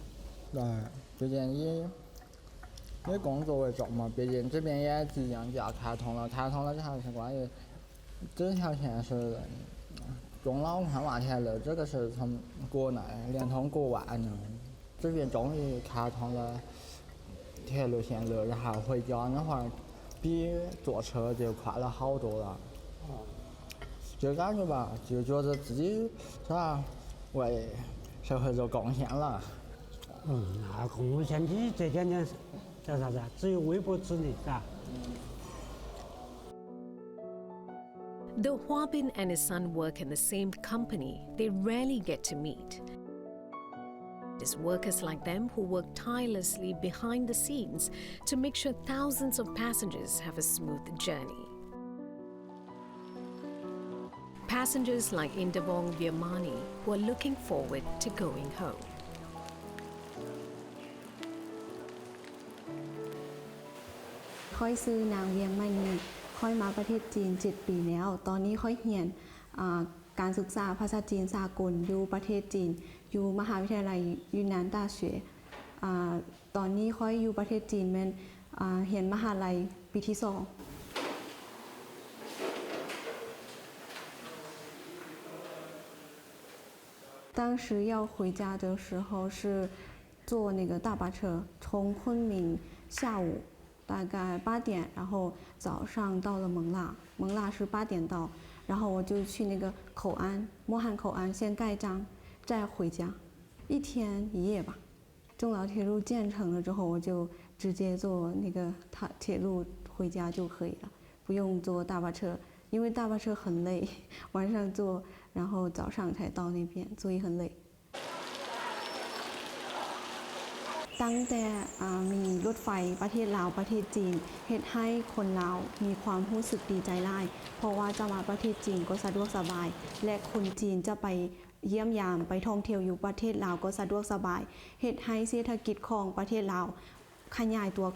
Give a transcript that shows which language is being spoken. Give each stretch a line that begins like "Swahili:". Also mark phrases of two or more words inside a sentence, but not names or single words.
Chinese: 对，毕竟以工作为重嘛，毕竟这边也即将就要开通了，这还是关于这条线是中老宽马铁路，这个是从国内连通国外呢，这边终于开通了铁路线路，然后回家那会儿比坐车就快了好多了。就感觉吧，就觉得自己是吧，为社会做贡献了。那贡献你这点点叫啥子？只有微薄之力，嘎。
English: Though Huabin and his son work in the same company, they rarely get to meet. It is workers like them who work tirelessly behind the scenes to make sure thousands of passengers have a smooth journey. Passengers like Indabong Virmani who are looking forward to going home.
Lao: ຂ້ອຍຊື່ນາງວຽງມະນີຂ້ອຍມາປະເທດຈີນ7 ປີແລ້ວຕອນນີ້ຂ້ອຍຮຽນການສຶກສາພາສາຈີນສາກົນຢູ່ປະເທດຈີນຢູ່ມະຫາວິທະຍາໄລຢູນນານ大学ຕອນນີ້ຂ້ອຍຢູ່ປະເທດຈີນແມ່ນຮຽນມະຫາໄລປີທີ2
Chinese: 当时要回家的时候是坐那个大巴车，从昆明下午大概8点，然后早上到了勐腊，勐腊是8点到，然后我就去那个口岸，莫汉口岸先盖章，再回家，1天1夜吧。中老铁路建成了之后，我就直接坐那个铁路回家就可以了，不用坐大巴车，因为大巴车很累，晚上坐，然后早上才到那边，所以很累。
Lao: ຕັ້ງແຕ່ມີລົດໄຟປະເທດລາວປະເທດຈີນເຮັດໃຫ້ຄົນລາວມີຄວາມຮູ້ສຶກດີໃຈຫຼາຍເພາະວ່າຈະມາປະເທດຈີນກໍສະດວກສະບາຍແລະຄົນ ຈີນຈະໄປຢ້ຽມຢາມໄປທ່ອງທ່ຽວຢູ່ປະເທດລາວກໍສະດວກສະບາຍເຮັດໃຫ້ເສດຖະກິດຂອງປະເທດລາວຂະຫຍາຍຕົວ